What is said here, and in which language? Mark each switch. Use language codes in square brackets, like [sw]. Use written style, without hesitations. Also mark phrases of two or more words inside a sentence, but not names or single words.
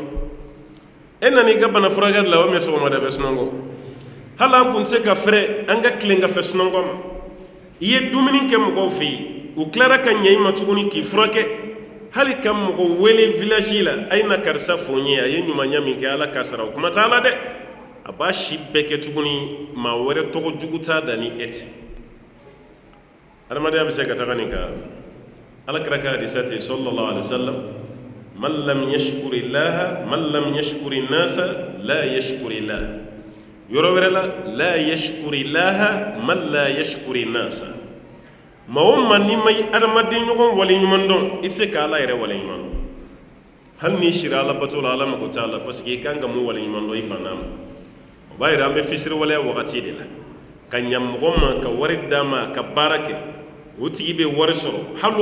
[bm] e nana i ka bana furakɛli la o mɛ sɔgɔmadafɛ sunɔgɔ hali an kun tɛ se ka fɛrɛ an ka tilengafɛ sunɔgɔ ma i ye dumuni kɛ mɔgɔw fɛ yen u tilara ka ɲɛ i ma tuguni k'i furakɛ hali ka mɔgɔ wele village la a ye na karisa fo n ye a ye ɲumanya min kɛ ala k'a sara o kuma t'a la dɛ a b'a si bɛɛ kɛ tuguni maa wɛrɛ tɔgɔ jugu t'a da ni e tɛ adamadenya bɛ se ka taga nin kan alakira ka hadisa ten [ar] صلى الله عليه وسلم من لم يشكر الله من لم يشكر الناس لا يشكر الله [bm] yɔrɔ wɛrɛ la [ar] يشكر الله من لا يشكر الناس [bm] maa o maa n'i ma adamaden ɲɔgɔn waleɲuman dɔn i tɛ se ka ala yɛrɛ waleɲuman dɔn hali n'i sira ala bato la ala mago t'a la [fr] parce que [bm] i kan ka mun waleɲuman dɔn i banna ma o b'a yira an bɛ fisiriwaleya wagati de la ka ɲa mɔgɔ ma ka wari d'a ma ka baara kɛ o tigi bɛ wari sɔrɔ hali